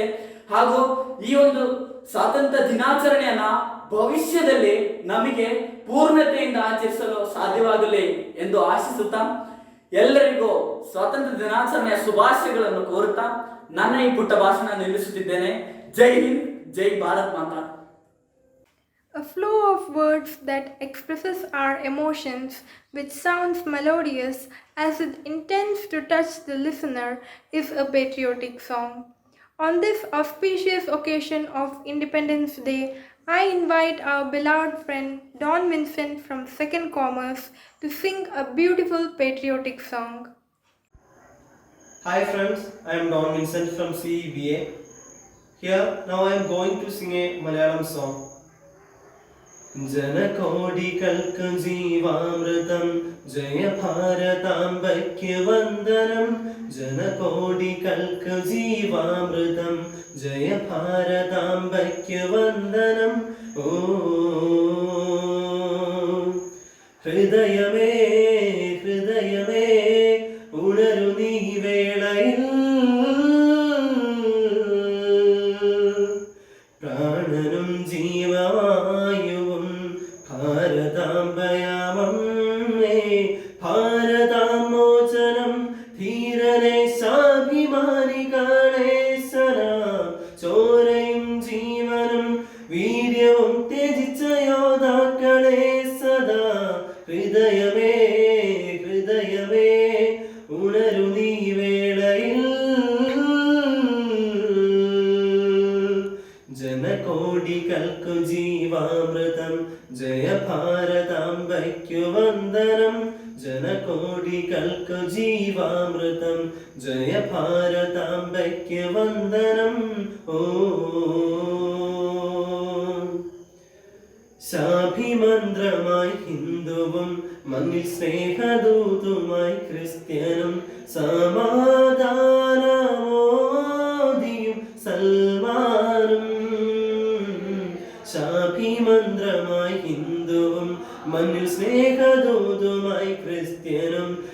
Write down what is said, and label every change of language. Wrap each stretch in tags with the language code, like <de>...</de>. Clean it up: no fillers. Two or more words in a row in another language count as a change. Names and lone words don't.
<kn>ಹಾಗೂ ಈ ಒಂದು ಸ್ವಾತಂತ್ರ್ಯ ದಿನಾಚರಣೆಯನ್ನ ಭವಿಷ್ಯದಲ್ಲಿ ನಮಗೆ ಪೂರ್ಣತೆಯಿಂದ ಆಚರಿಸಲು ಸಾಧ್ಯವಾಗಲಿ ಎಂದು ಆಶಿಸುತ್ತಾ ಎಲ್ಲರಿಗೂ ಸ್ವಾತಂತ್ರ್ಯ ದಿನಾಚರಣೆಯ ಶುಭಾಶಯಗಳನ್ನು ಕೋರುತ್ತಾ ನನ್ನ ಈ ಪುಟ್ಟ ಭಾಷಣ ನಿಲ್ಲಿಸುತ್ತಿದ್ದೇನೆ.</kn> <hi>जय हिंद, जय भारत माता.</hi> <en>A flow of words that expresses our emotions, which sounds melodious as it intends to touch the listener, is a patriotic song. On this auspicious occasion of Independence Day, I invite our beloved friend Don Vincent from Second Commerce to sing a beautiful patriotic song. Hi friends, I am Don Vincent from CEBA. Here now I am going to sing a Malayalam song.</en> <ml>ജനകോടികൾക്കു ജീവാമൃതം ജയ ഭാരതാംബയ്ക്ക് വന്ദനം ജനകോടികൾക്കു ജീവാമൃതം ജയ ഭാരതാംബയ്ക്ക് വന്ദനം ഓ ഹൃദയമേ ഹൃദയമേ ഉണരു നീ वेळയിൽ प्राणനും ജീവവായുവും ഭാരതാംബയാമമ്മേ ഭാരതാമോചനം ധീരനെ സ്വാഭിമാനികളെ സലാം ചോരയും ജീവനും വീര്യവും ത്യജിച്ച യോദ്ധാക്കളെ സദാ ഹൃദയമേ ഹൃദയമേ ഉണരു നീ വേളയിൽ ജനകോടികൾക്കു ജീവാമൃതം ജയ ഭാരതാംബയ്ക്കു വന്ദനം ജനകോടികൾക്കു ജീവാമൃതം ജയ ഭാരതാംബയ്ക്കു വന്ദനം ഓ ശാഭിമന്ത്രമായി ഹിന്ദുവും മണ്ണിൽ സ്നേഹദൂതുമായി ക്രിസ്ത്യനും സമാധാനമോദിയും സൽമാനും ശാഭിമന്ത്രമായി ഹിന്ദുവും മണ്ണിൽ സ്നേഹദൂതുമായി ക്രിസ്ത്യനും</ml>